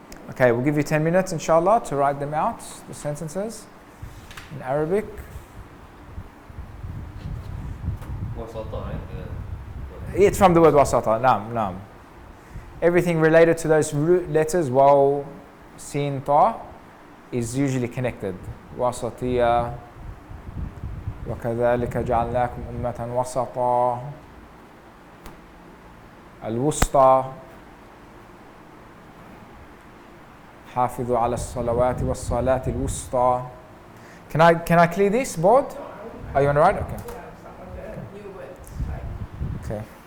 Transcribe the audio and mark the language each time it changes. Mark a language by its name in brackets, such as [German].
[English] Okay, we'll give you 10 minutes inshallah to write them out, the sentences in Arabic. وسطاء, right? It's from the word wasata, nam. Everything related to those root letters, waw, sin, ta, is usually connected. [Arabic] Wasatiyya, وكذلك جعلناكم أمة وسطا, الوسطى, حافظوا على الصلوات والصلاة الوسطى. [English] Can I clear this board? Are you on the right? Okay. Some of the new words like Okay.